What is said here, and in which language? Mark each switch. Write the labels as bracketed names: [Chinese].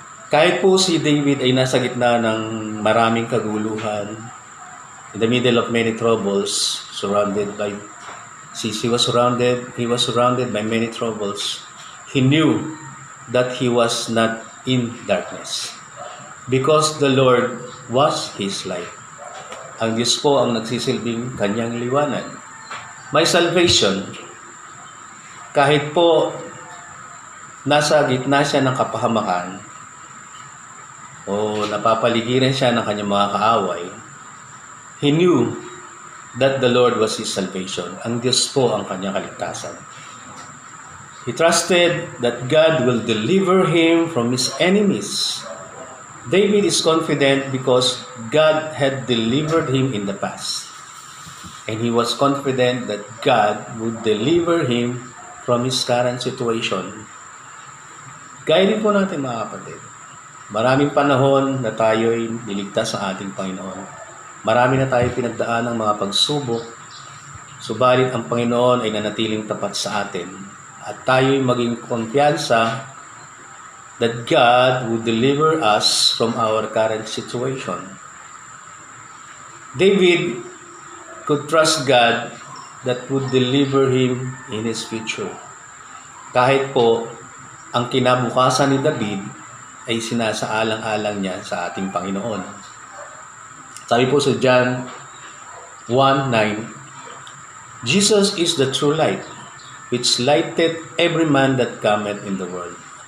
[Filipino] Kahit po si David ay nasa gitna ng maraming kaguluhan, [English] in the middle of many troubles, he was surrounded by many troubles. He knew that he was not in darkness because the Lord was his light. [Filipino] Ang Diyos po ang nagsisilbing kanyang liwanag. [English] My salvation, [Filipino] kahit po nasa gitna siya ng kapahamakan o napapaligiran siya ng kanyang mga kaaway, [English] he knew that the Lord was his salvation. [Filipino] Ang Diyos po ang kanyang kaligtasan. [English] He trusted that God will deliver him from his enemies. David is confident because God had delivered him in the past. And he was confident that God would deliver him from his current situation. [Filipino] Gaya din po natin mga kapatid. Maraming panahon na tayo'y niligtas sa ating Panginoon. Marami na tayo pinagdaan ng mga pagsubok. Subalit ang Panginoon ay nanatiling tapat sa atin. At tayo'y maging kumpiyansa [English] that God would deliver us from our current situation. David could trust God that would deliver him in his future. [Filipino] Kahit po ang kinabukasan ni David ay sinasaalang-alang niya sa ating Panginoon. Sabi po sa [English] John 1:9, Jesus is the true light, which lighteth every man that cometh in the world.